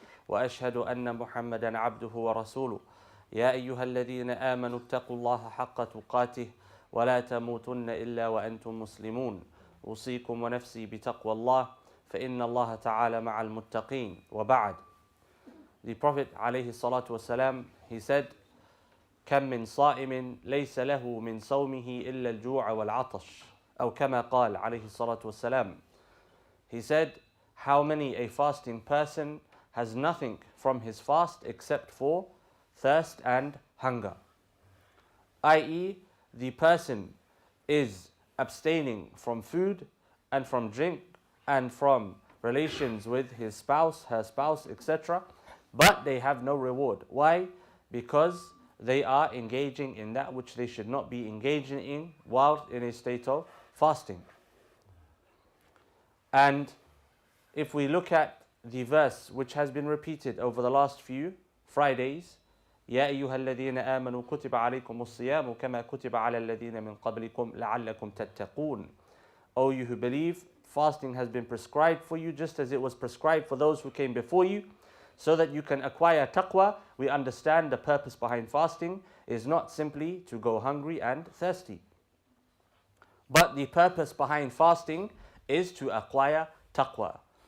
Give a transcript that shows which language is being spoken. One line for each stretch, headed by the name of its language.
Arabic: وأشهد أن محمدا عبده ورسوله يا أيها الذين آمنوا اتقوا الله حق تقاته ولا تموتن إلا وأنتم مسلمون أوصيكم ونفسي بتقوى الله فإن الله تعالى مع المتقين وبعد.
English: The Prophet
Arabic: عليه الصلاة والسلام,
English: he said,
Arabic: كم من صائم ليس له من صومه إلا الجوع والعطش أو كما قال عليه الصلاة والسلام.
English: He said, how many a fasting person has nothing from his fast except for thirst and hunger, i.e. the person is abstaining from food and from drink and from relations with his spouse, her spouse, etc. But they have no reward. Why? Because they are engaging in that which they should not be engaging in while in a state of fasting. And if we look at the verse which has been repeated over the last few Fridays,
Arabic: يا أيها الذين آمنوا كتب عليكم الصيام كما كتب على الذين من قبلكم لعلكم تتقون.
English: O you who believe, fasting has been prescribed for you just as it was prescribed for those who came before you, so that you can acquire taqwa. We understand the purpose behind fasting is not simply to go hungry and thirsty, but the purpose behind fasting is to acquire taqwa.